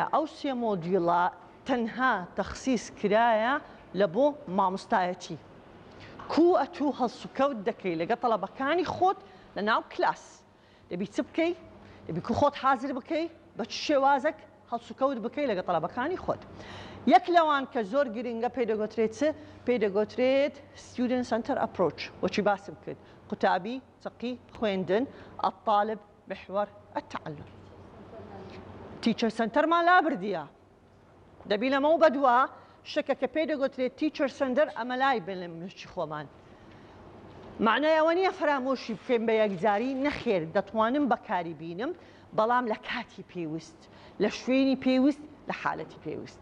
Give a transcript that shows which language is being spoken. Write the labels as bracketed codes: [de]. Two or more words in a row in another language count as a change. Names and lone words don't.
[ckb] ئەو سێ مۆدیۆڵە تەنها تەخسیس کرایە لە بۆ مامۆستایەتی کو ئەتوو هەڵسوکەوت دەکەی لەگە تەڵەبەکانی خۆت لە ناو کلاس دەبی چ بکەی دەبی کو خۆت حازر بکەی بە چ شێوازێک هەڵسوکەوت بکەی لەگە تەڵەبەکانی خۆت یەک لەوان کە زۆر گرنگە پێدەگوترێت چ پێدەگوترێت [en] student center approach [ckb] وەچی باسم کرد قوتابی چەقی خوێندن [ar] الطالب محور التعلم [en] teacher centerman [ckb] لا بردیە دەبی لەمە و بەدووە شتێکە کە پێی دەگوترێت [en] teacher center [ckb] ئەمە لای بن لە مشتی خۆمان. معنای ئەوە نییە فرامۆشی بکەین بە یەکجاری، نەخێر دەتوانم بەکاری بینم، بەڵام لە کاتی پێویست، لە شوێنی پێویست، لە حالەتی پێویست.